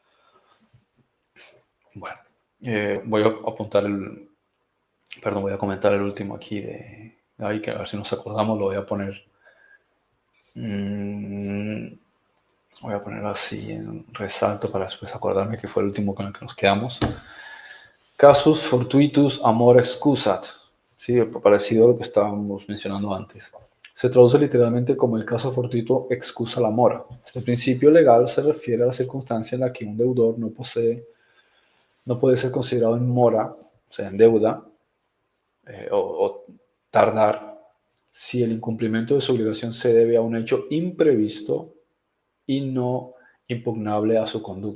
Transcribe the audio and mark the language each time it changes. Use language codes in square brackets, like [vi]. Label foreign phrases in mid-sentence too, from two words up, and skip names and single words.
[es] Bueno, voy a apuntar perdón, voy a comentar el último aquí ahí, que a ver si nos acordamos, lo voy a poner. Voy a ponerlo así en resalto para después acordarme que fue el último con el que nos quedamos. [la] Casus fortuitus amor excusat. [es] Sí, parecido a lo que estábamos mencionando antes. Se traduce literalmente como el caso fortuito excusa la mora. Este principio legal se refiere a la circunstancia en la que un deudor no puede ser considerado en mora, o sea, en deuda, o tardar, si el incumplimiento de su obligación se debe a un hecho imprevisto y no impugnable a su conducta.